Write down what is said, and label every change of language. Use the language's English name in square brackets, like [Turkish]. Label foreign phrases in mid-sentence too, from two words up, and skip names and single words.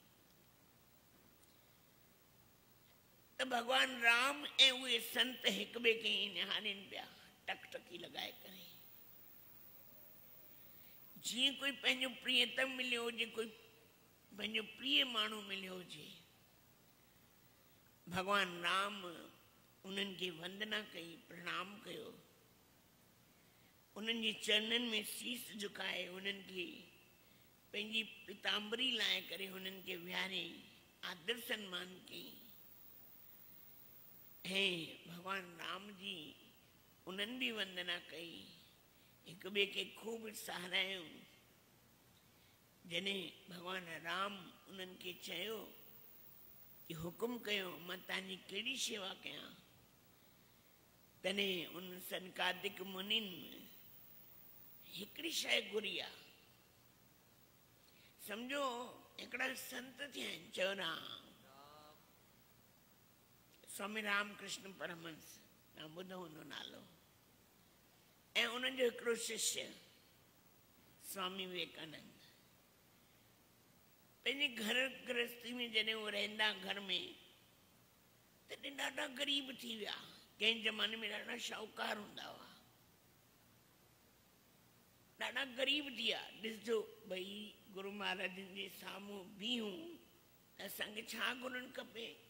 [Sindhi] त भॻवान राम ऐं उहे संत हिक ॿिए खे निहारनि पिया टकटकी लॻाए करे। जी कोई पंहिंजो प्रियतम मिलियो हुजे, कोई पंहिंजो प्रिय माण्हू मिलियो हुजे, भगवान राम उन्हनि खे वंदना कई, प्रणाम कयो, उन्हनि जे चरणनि में शीस झुकाए, उन्हनि खे पंहिंजी पिताम्बरी लाहे करे उन्हनि खे विहारे आदर सन्मान कई। ऐं भगवान राम जी उन्हनि भी वंदना कई, एक ॿिए खे खूब सहारायूं। जॾहिं भगवान राम उन्हनि खे चयो कि हुकुम कयो मां तव्हांजी कहिड़ी शेवा कयां, तॾहिं उन सनकादिक मुनिन हिकिड़ी शइ घुरी आहे। सम्झो हिकिड़ा संत थिया आहिनि, चयो राम, स्वामी रामकृष्ण परमहंस, तव्हां ॿुधो हूंदो नालो, ऐं उन्हनि जो हिकिड़ो शिष्य स्वामी विवेकानंद। पंहिंजे घर गृहस्थी में जॾहिं उहे रहंदा घर में, तॾहिं ॾाढा ग़रीब थी विया। कंहिं ज़माने में ॾाढा शाहूकार हूंदा हुआ, ॾाढा ग़रीब थी विया। ॾिसजो भई गुरु महाराजनि जे साम्हूं बीहूं त असांखे छा घुरणु खपे।